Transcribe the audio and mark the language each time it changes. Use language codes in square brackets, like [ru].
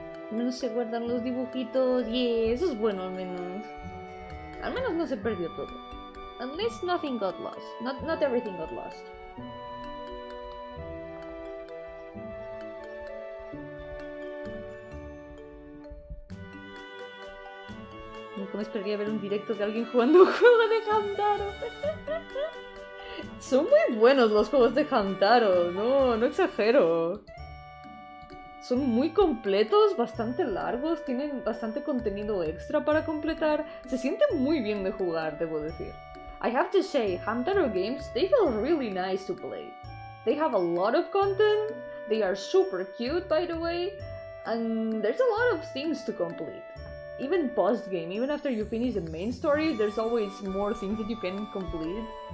[es] Al menos se guardan los dibujitos. Yeah, eso es bueno al menos. Al menos no se perdió todo. [en] At least nothing got lost. Not everything got lost. [es] Nunca me esperaría ver un directo de alguien jugando un juego de Hamtaro. Son muy buenos los juegos de Hamtaro, no exagero. Son muy completos, bastante largos, tienen bastante contenido extra para completar. Se siente muy bien de jugar, debo decir. [en] I have to say, Hamtaro games, they feel really nice to play. They have a lot of content, they are super cute by the way, and there's a lot of things to complete. Even post-game, even after you finish the main story, there's always more things that you can complete.